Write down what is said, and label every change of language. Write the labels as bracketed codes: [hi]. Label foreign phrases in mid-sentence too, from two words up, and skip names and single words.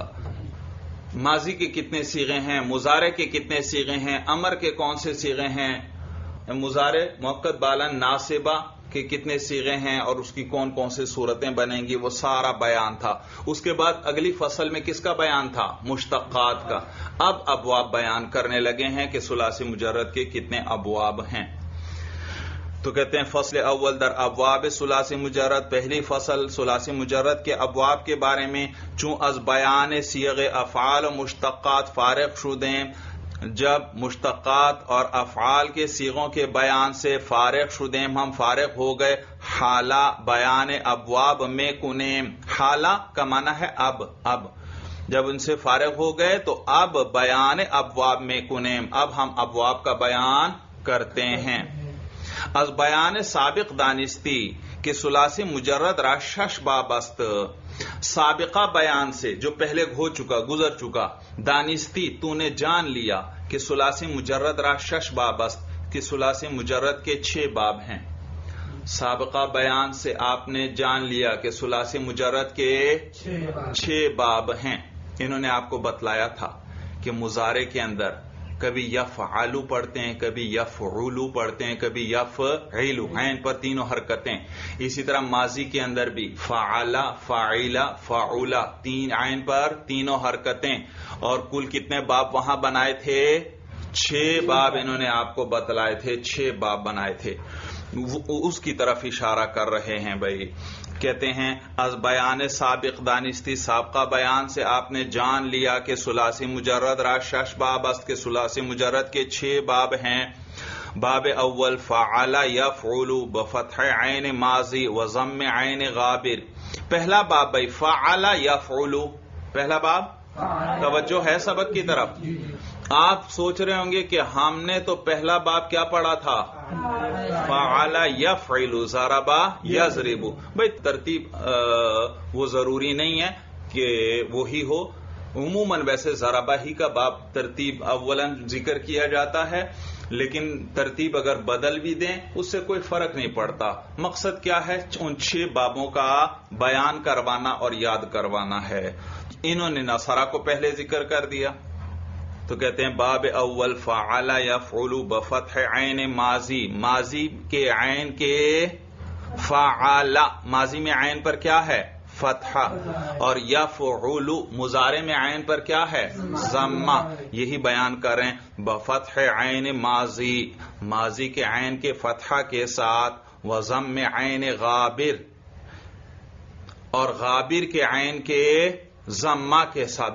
[ur] ماضی کے کتنے صیغے ہیں, مضارع کے کتنے صیغے ہیں, امر کے کون سے صیغے ہیں, مضارع مؤکد بالن ناصبہ کے کتنے صیغے ہیں اور اس کی کون کون سے صورتیں بنیں گی, وہ سارا بیان تھا. اس کے بعد اگلی فصل میں کس کا بیان تھا؟ مشتقات کا. اب ابواب بیان کرنے لگے ہیں کہ ثلاثی مجرد کے کتنے ابواب ہیں. تو کہتے ہیں [fa] فصل اول در ابواب ثلاثی مجرد. [ur] پہلی فصل ثلاثی مجرد کے ابواب کے بارے میں. [fa] چون از بیان صیغ افعال و مشتقات فارغ شدیں, [ur] جب مشتقات اور افعال کے صیغوں کے بیان سے [fa] فارغ شدیں, [ur] ہم فارغ ہو گئے. [fa] حالہ بیان ابواب میں کنیم. [ur] حالہ کا معنی ہے اب جب ان سے فارغ ہو گئے تو اب [fa] بیان ابواب میں کنیم, [ur] اب ہم ابواب کا بیان کرتے ہیں. [fa] از بیان سابق دانستی کہ ثلاثی مجرد را 6 باب است. [ur] سابقہ بیان سے جو پہلے ہو چکا, گزر چکا. دانستی تو نے جان لیا کہ [fa] ثلاثی مجرد را 6 باب است, [ur] کہ ثلاثی مجرد کے 6 باب ہیں. سابقہ بیان سے آپ نے جان لیا کہ ثلاثی مجرد کے 6 باب ہیں. انہوں نے آپ کو بتلایا تھا کہ مضارع کے اندر کبھی یفعلو پڑھتے ہیں, کبھی یفعلو پڑھتے ہیں, کبھی یفعلو, عین پر تینوں حرکتیں. اسی طرح ماضی کے اندر بھی فعلا, فاعلا, فاعولا, 3 عین پر تینوں حرکتیں. اور کل کتنے باب وہاں بنائے تھے؟ 6 باب انہوں نے آپ کو بتلائے تھے, 6 باب بنائے تھے. اس کی طرف اشارہ کر رہے ہیں بھائی. کہتے ہیں [fa] از بیان سابق دانستی, [ur] سابقہ بیان سے آپ نے جان لیا کہ [fa] ثلاثی مجرد را 6 باب است, [ur] کہ ثلاثی مجرد کے 6 باب ہیں. [fa] باب اول فعل یفعل بفتح عین ماضی و ضم عین غابر. [ur] پہلا باب بھائی فعل یفعل, پہلا باب. توجہ ہے سبق کی طرف. آپ سوچ رہے ہوں گے کہ ہم نے تو پہلا باب کیا پڑھا تھا؟ [ar] فعل یفعل, ضرب یضرب. [ur] بھائی ترتیب وہ ضروری نہیں ہے کہ وہی ہو. عموماً ویسے ضربہ ہی کا باب ترتیب اولاً ذکر کیا جاتا ہے, لیکن ترتیب اگر بدل بھی دیں اس سے کوئی فرق نہیں پڑتا. مقصد کیا ہے؟ ان 6 بابوں کا بیان کروانا اور یاد کروانا ہے. انہوں نے نصرہ کو پہلے ذکر کر دیا. تو کہتے ہیں [fa] باب اول فعل یفعل بفتح عین ماضی, [ur] ماضی کے عین کے فعل, ماضی میں عین پر کیا ہے؟ فتحہ. اور یفعل مضارع میں عین پر کیا ہے؟ ضمہ. یہی بیان کریں [fa] بفتح عین ماضی, [ur] ماضی کے عین کے فتحہ کے ساتھ, [fa] وضم عین غابر, [ur] اور غابر کے عین کے ضمہ کے ساتھ.